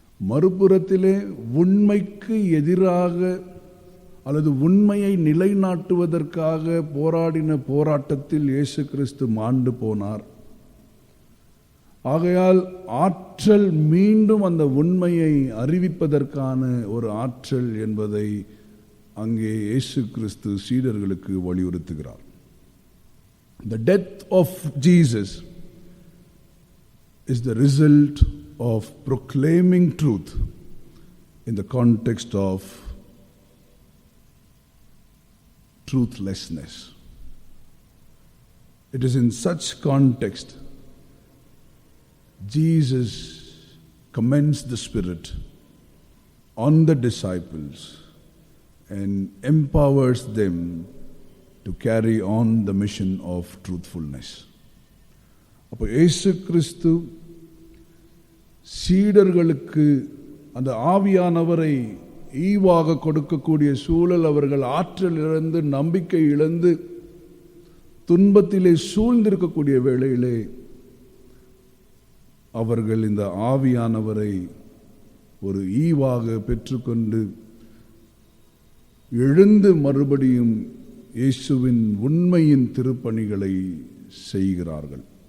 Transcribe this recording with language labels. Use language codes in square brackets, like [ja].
[ta] மறுபுறத்திலே உண்மைக்கு எதிராக அல்லது உண்மையை நிலைநாட்டுவதற்காக போராடின போராட்டத்தில் இயேசு கிறிஸ்து மாண்டு போனார். ஆகையால் ஆற்றல் மீண்டும் அந்த உண்மையை அறிவிப்பதற்கான ஒரு ஆற்றல் என்பதை அங்கே இயேசு கிறிஸ்து சீடர்களுக்கு வலியுறுத்துகிறார். [en] The death of Jesus is the result of proclaiming truth in the context of truthlessness. It is in such context Jesus commends the Spirit on the disciples and empowers them to carry on the mission of truthfulness. [ta] அப்போ இயேசு கிறிஸ்து சீடர்களுக்கு அந்த ஆவியானவரை ஈவாக கொடுக்கக்கூடிய சூழல், அவர்கள் ஆற்றல் இழந்து நம்பிக்கை இழந்து துன்பத்திலே சூழ்ந்திருக்கக்கூடிய வேளையிலே அவர்கள் இந்த ஆவியானவரை ஒரு ஈவாக பெற்றுக்கொண்டு எழுந்து மறுபடியும் இயேசுவின் உண்மையின் திருப்பணிகளை செய்கிறார்கள்.